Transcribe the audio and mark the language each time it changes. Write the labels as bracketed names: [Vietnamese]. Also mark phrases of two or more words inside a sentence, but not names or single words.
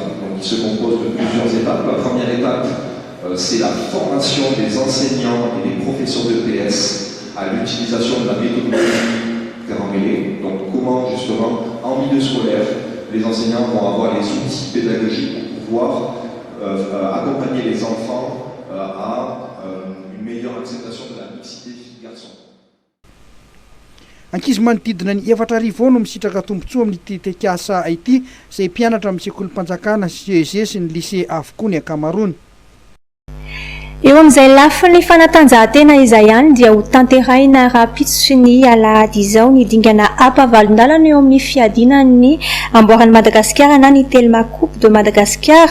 [French] Donc il se compose de plusieurs étapes. La première étape, c'est la formation des enseignants et des professeurs de PS à l'utilisation de la méthodologie Terre emmêlée. Donc comment justement, en milieu scolaire, les enseignants vont avoir les outils pédagogiques pour pouvoir accompagner les enfants à une meilleure acceptation de la mixité filles-garçons. [Malagasy] Ankizy manodidina ny 4,000 no misitraka tombontsoa amin'ny tetikasa ity izay mpianatra amin'ny sekolim-panjakana CEG sy ny lycée avokoa ny ankamaroany. Eo amin'izay lafiny fanatanjahantena izay ihany dia ho tanterahina rapitso sy ny alahady izao ny dingana ampavalon-dalana eo amin'ny fiadinan'ny amboaran'i Madagasikara na ny Telma Coupe de Madagascar.